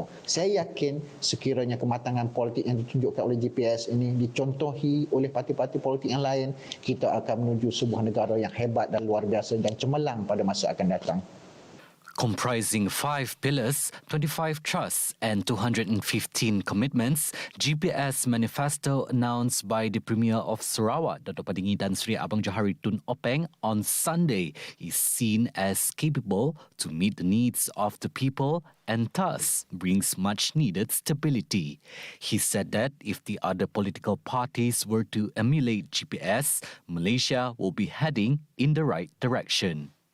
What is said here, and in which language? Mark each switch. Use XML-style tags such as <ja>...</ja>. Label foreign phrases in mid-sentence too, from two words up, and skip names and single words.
<ms>Saya yakin sekiranya kematangan politik yang ditunjukkan oleh GPS ini dicontohi oleh parti-parti politik yang lain, kita akan menuju sebuah negara yang hebat dan luar biasa dan cemerlang pada masa akan datang.</ms> <en>Comprising 5 pillars, 25 trusts and 215 commitments, GPS Manifesto announced by the Premier of Sarawak, Dato' Padingi Tan Sri Abang Johari Tun Openg, on Sunday is seen as capable to meet the needs of the people and thus brings much-needed stability. He said that if the other political parties were to emulate GPS, Malaysia will be heading in the right direction.</en>